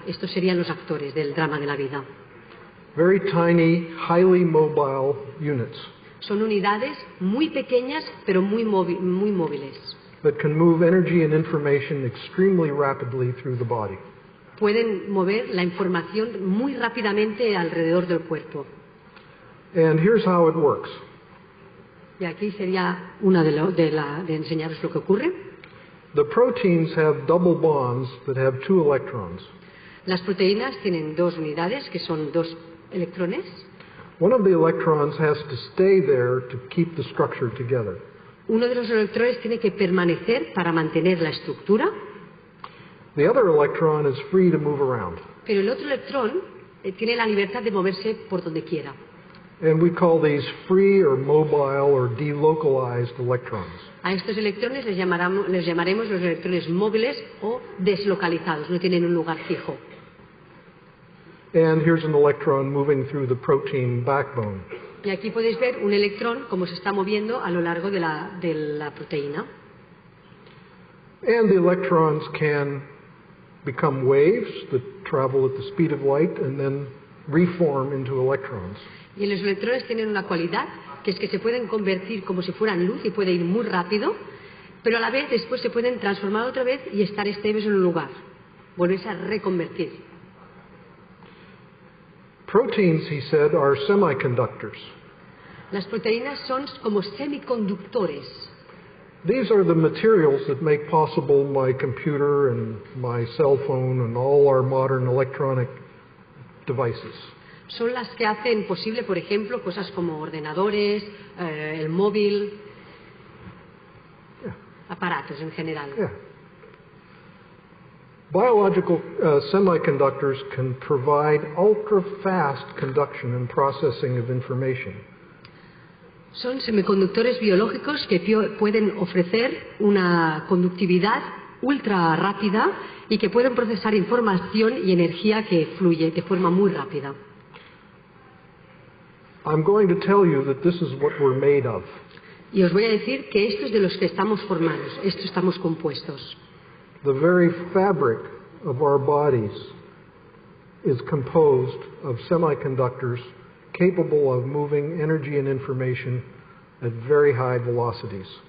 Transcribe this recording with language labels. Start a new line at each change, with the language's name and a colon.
Spanish: Estos serían los actores del drama de la vida.
English: Very tiny, highly mobile units
Spanish: Son unidades muy pequeñas pero muy móviles.
English: that can move energy and information extremely rapidly through the body.
Spanish: Pueden mover la información muy rápidamente alrededor del cuerpo.
English: And here's how it works.
Spanish: Y aquí sería una de enseñaros lo que ocurre.
English: The proteins have double bonds that have 2 electrons.
Spanish: Las proteínas tienen dos unidades que son dos electrones.
English: One of the electrons has to stay there to keep the structure together.
Spanish: Uno de los electrones tiene que permanecer para mantener la estructura,
English: The other electron is free to move around.
Spanish: pero el otro electrón tiene la libertad de moverse por donde quiera.
English: And we call these free or mobile or delocalized electrons.
Spanish: A estos electrones les llamaremos los electrones móviles o deslocalizados, no tienen un lugar fijo.
English: And here's an electron moving through the protein backbone.
Spanish: Y aquí podéis ver un electrón como se está moviendo a lo largo de la proteína.
English: And the electrons can become waves that travel at the speed of light and then reform into electrons.
Spanish: Y los electrones tienen una cualidad, que es que se pueden convertir como si fueran luz y puede ir muy rápido, pero a la vez después se pueden transformar otra vez y estar estables en un lugar, volverse a reconvertir.
English: Proteins, he said, are semiconductors.
Spanish: Las proteínas son como semiconductores.
English: These are the materials that make possible my computer and my cell phone and all our modern electronic devices.
Spanish: Son las que hacen posible, por ejemplo, cosas como ordenadores, el móvil, aparatos en general.
English: Yeah. Biological semiconductors can provide ultra-fast conduction and processing of information.
Spanish: Son semiconductores biológicos que pueden ofrecer una conductividad ultra rápida y que pueden procesar información y energía que fluye de forma muy rápida.
English: I'm going to tell you that this is what we're made of.
Spanish: Y os voy a decir que esto es de los que estamos formados, esto estamos compuestos.
English: The very fabric of our bodies is composed of semiconductors capable of moving energy and information at very high velocities.